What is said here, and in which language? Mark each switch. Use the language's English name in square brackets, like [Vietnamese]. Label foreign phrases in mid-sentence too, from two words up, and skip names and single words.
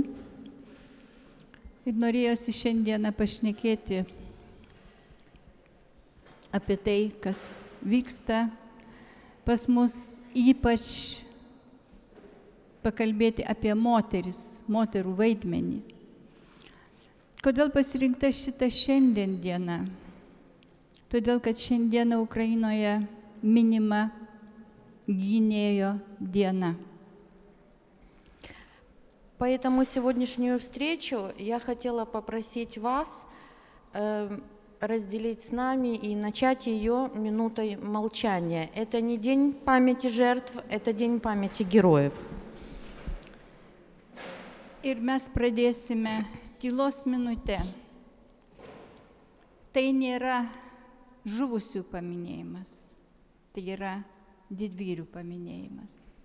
[Lithuanian] Ir norėjosi šiandieną pašnekėti apie tai, kas vyksta pas mus, ypač pakalbėti apie moterų vaidmenį. Kodėl pasirinkta šita šiandien diena? Todėl, kad šiandieną Ukrainoje minima gynėjo diena. [Russian] Поэтому сегодняшнюю встречу я хотела попросить вас разделить с нами и начать ее минутой молчания. Это не день памяти жертв, это день памяти героев. [Lithuanian] Ir mes pradėsime tylos minutę. Tai nėra žuvusių paminėjimas, tai yra didvyrių paminėjimas.